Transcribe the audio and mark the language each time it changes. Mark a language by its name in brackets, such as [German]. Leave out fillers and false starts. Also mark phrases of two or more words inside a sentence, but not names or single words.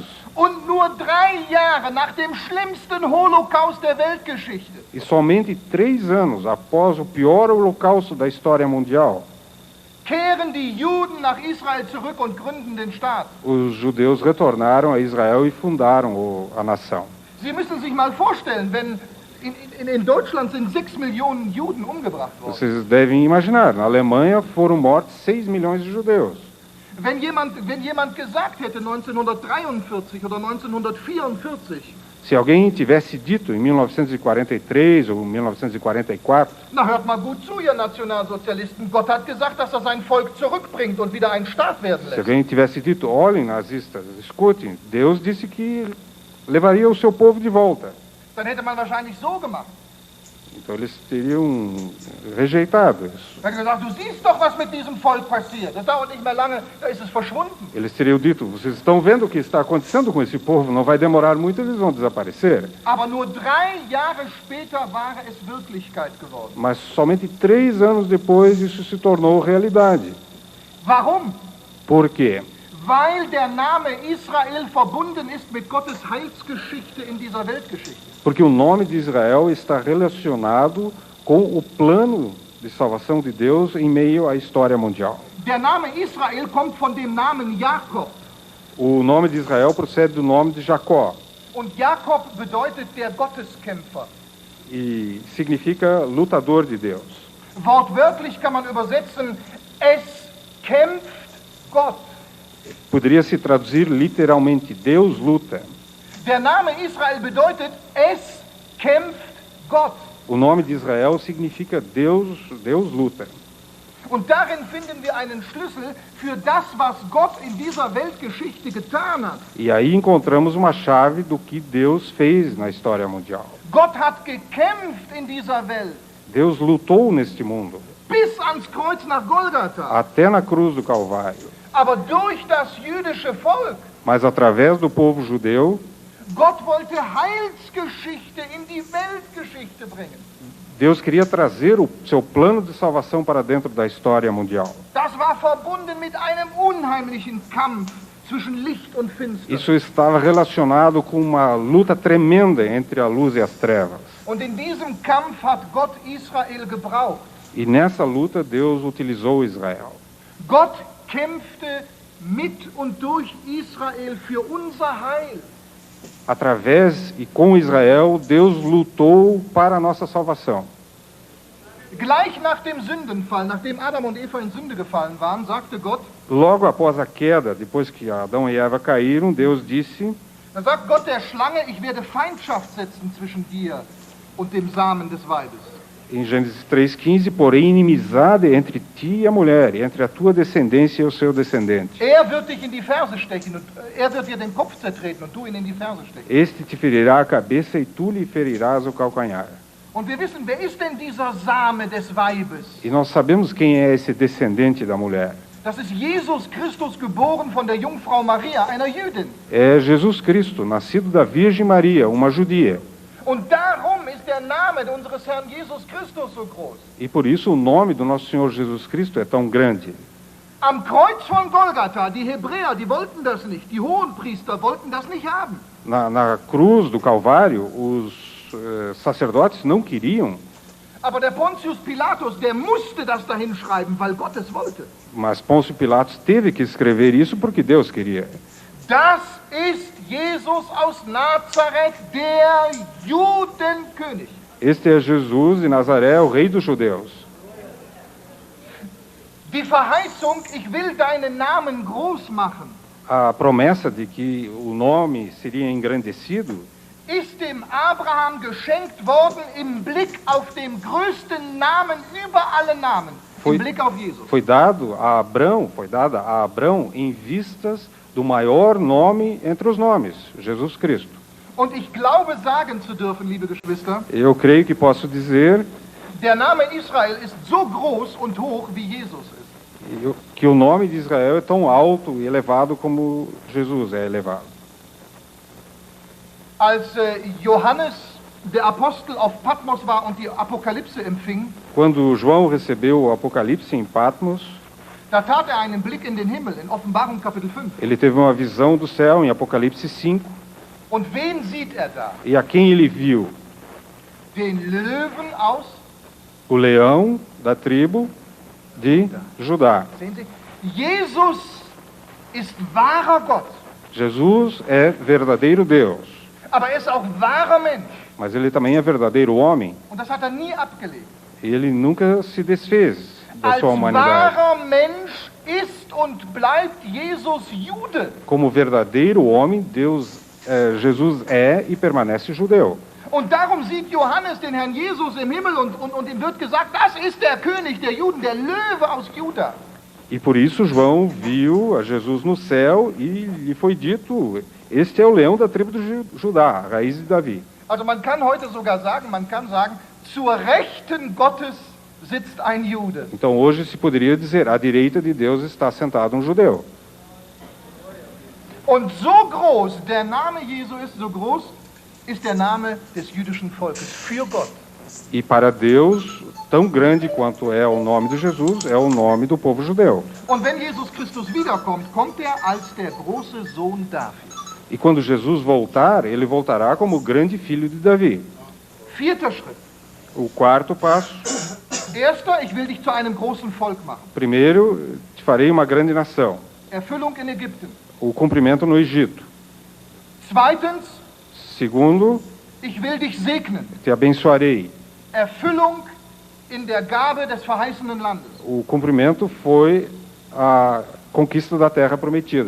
[German] Und nur 3 Jahre nach dem schlimmsten Holocaust der Weltgeschichte [Portuguese] E somente 3 anos após o pior holocausto da história mundial, [German] kehren die Juden nach Israel zurück und gründen den Staat. [Portuguese] os judeus retornaram a Israel e fundaram a nação. [German] Sie müssen sich mal vorstellen, wenn in Deutschland sind 6 Millionen Juden umgebracht worden. [Portuguese] Vocês devem imaginar, na Alemanha foram mortos 6 milhões de judeus. [German] Wenn jemand gesagt hätte 1943 oder 1944, [Portuguese] Se alguém tivesse dito em 1943 ou 1944, [German] na hört mal gut zu, ihr Nationalsozialisten, Gott hat gesagt, dass er sein Volk zurückbringt und wieder ein Staat werden [Portuguese] se [German] lässt. [Portuguese] alguém tivesse dito, olhem nazistas, escutem, Deus disse que levaria o seu povo de volta. [German] Dann hätte man wahrscheinlich so gemacht. [Portuguese] Então eles teriam rejeitado isso. [German] Er hat gesagt, du siehst doch, was mit diesem Volk passiert. Das dauert nicht mehr lange, da ist es verschwunden. [Portuguese] Eles teriam dito, vocês estão vendo o que está acontecendo com esse povo, não vai demorar muito, eles vão desaparecer. [German] Aber nur 3 Jahre später war es Wirklichkeit geworden. [Portuguese] Mas somente 3 anos depois isso se tornou realidade. [German] Warum? [Portuguese] Por quê? [German] Weil der Name Israel verbunden ist mit Gottes Heilsgeschichte in dieser Weltgeschichte. [Portuguese] Porque o nome de Israel está relacionado com o plano de salvação de Deus em meio à história mundial. [German] Der Name Israel kommt von dem Namen Jakob. [Portuguese] O nome de Israel procede do nome de Jacó [German] Und Jakob bedeutet der Gotteskämpfer. [Portuguese] e significa lutador de Deus. [German] Wortwörtlich kann man übersetzen, es kämpft Gott. [Portuguese] Poderia se traduzir literalmente, Deus luta. [German] Der Name Israel bedeutet, es kämpft Gott. [Portuguese] O nome de Israel significa Deus luta. [German] Und darin finden wir einen Schlüssel für das, was Gott in dieser Weltgeschichte getan hat. [Portuguese] E aí encontramos uma chave do que Deus fez na história mundial. [German] Gott hat gekämpft in dieser Welt, [Portuguese] Deus lutou neste mundo, [German] bis ans Kreuz nach Golgatha. [Portuguese] até na cruz do Calvário. [German] Aber durch das jüdische Volk, [Portuguese] Mas através do povo judeu, [German] Gott wollte Heilsgeschichte in die Weltgeschichte bringen. [Portuguese] Deus queria trazer o seu plano de salvação para dentro da história mundial. [German] Das war verbunden mit einem unheimlichen Kampf zwischen Licht und Finster. [Portuguese] Isso estava relacionado com uma luta tremenda entre a luz e as trevas. [German] Und in diesem Kampf hat Gott Israel gebraucht. [Portuguese] E nessa luta Deus utilizou Israel. [German] Gott kämpfte mit und durch Israel für unser Heil. [Portuguese] Através e com Israel, Deus lutou para a nossa salvação. [German] Gleich nach dem Sündenfall, nachdem Adam und Eva in Sünde gefallen waren, sagte Gott, [Portuguese] Logo após a queda, depois que Adão e Eva caíram, Deus disse, [German] dann sagt Gott der Schlange, ich werde Feindschaft setzen zwischen dir und dem Samen des Weibes. [Portuguese] em Gênesis 3,15, porém inimizade entre ti e a mulher, e entre a tua descendência e o seu descendente. [German] Er wird dich in die Ferse stechen und er wird dir den Kopf zertreten und du ihn in die Ferse stechen. [Portuguese] Este te ferirá a cabeça e tu lhe ferirás o calcanhar. [German] Und wir wissen, wer ist denn dieser Same des Weibes? [Portuguese] E nós sabemos quem é esse descendente da mulher. [German] Das ist Jesus Christus, geboren von der Jungfrau Maria, einer Jüdin. [Portuguese] É Jesus Cristo, nascido da Virgem Maria, uma judia. [German] Und darum ist der Name unseres Herrn Jesus Christus so groß. [Portuguese] E por isso o nome do nosso Senhor Jesus Cristo é tão grande. [German] Am Kreuz von Golgatha, die Hebräer, die wollten das nicht. Die Hohenpriester wollten das nicht haben. [Portuguese] Na cruz do Calvário, os sacerdotes não queriam, [German] Aber der Pontius Pilatus, der musste das dahin schreiben, weil Gott es wollte. [Portuguese] mas Pôncio Pilatos teve que escrever isso porque Deus queria. [German] Das ist Jesus aus Nazareth, der Judenkönig. [Portuguese] Este é Jesus de Nazaré, o rei dos judeus. [German] Die Verheißung, ich will deinen Namen groß machen, [Portuguese] A promessa de que o nome seria engrandecido [German] ist dem Abraham geschenkt worden im Blick auf den größten Namen über alle Namen, [Portuguese] Foi- [German] im Blick auf Jesus. [Portuguese] foi dada a Abrão em vistas do maior nome entre os nomes, Jesus Cristo. [German] Und ich glaube sagen zu dürfen, liebe Geschwister, [Portuguese] Eu creio que posso dizer [German] der Name Israel ist so groß und hoch, wie Jesus ist. [Portuguese] que o nome de Israel é tão alto e elevado como Jesus é elevado. [German] Als Johannes, der Apostel, auf Patmos war und die Apokalypse empfing, [Portuguese] Quando João recebeu o Apocalipse em Patmos, [German] da tat er einen Blick in den Himmel, in Offenbarung Kapitel 5. [Portuguese] ele teve uma visão do céu em Apocalipse 5, [German] Und wen sieht er da? [Portuguese] e a quem ele viu? [German] Den Löwen aus, [Portuguese] O leão da tribo de Judá. [German] sehen Sie, Jesus ist wahrer Gott, [Portuguese] Jesus é verdadeiro Deus, [German] aber er ist auch wahrer Mensch. [Portuguese] mas ele também é verdadeiro homem. [German] Und das hat er nie abgelegt. [Portuguese] E ele nunca se desfez da [German] Als [Portuguese] sua humanidade. [German] wahrer Mensch ist und bleibt Jesus Jude. [Portuguese] Como verdadeiro homem, Jesus é e permanece judeu. [German] Und darum sieht Johannes den Herrn Jesus im Himmel und ihm wird gesagt, das ist der König der Juden, der Löwe aus Juda. [Portuguese] E por isso João viu a Jesus no céu e lhe foi dito, este é o leão da tribo de Judá, a raiz de Davi. [German] Also man kann heute sogar sagen, zur Rechten Gottes sitzt ein Jude. [Portuguese] Então hoje se poderia dizer, à direita de Deus está sentado um judeu. [German] Und so groß der Name Jesu ist, so groß ist der Name des jüdischen Volkes für Gott. [Portuguese] E para Deus, tão grande quanto é o nome de Jesus, é o nome do povo judeu. [German] Und wenn Jesus Christus wiederkommt, kommt er als der große Sohn Davids. [Portuguese] E quando Jesus voltar, ele voltará como o grande filho de Davi. [German] Vierter Schritt. [Portuguese] O quarto passo, [German] Erster, ich will dich zu einem großen Volk machen. [Portuguese] primeiro, te farei uma grande nação. [German] Erfüllung in Ägypten. [Portuguese] O cumprimento no Egito. [German] Zweitens, [Portuguese] Segundo, [German] ich will dich segnen. [Portuguese] te abençoarei. [German] Erfüllung in der Gabe des verheißenen Landes. [Portuguese] O cumprimento foi a conquista da terra prometida.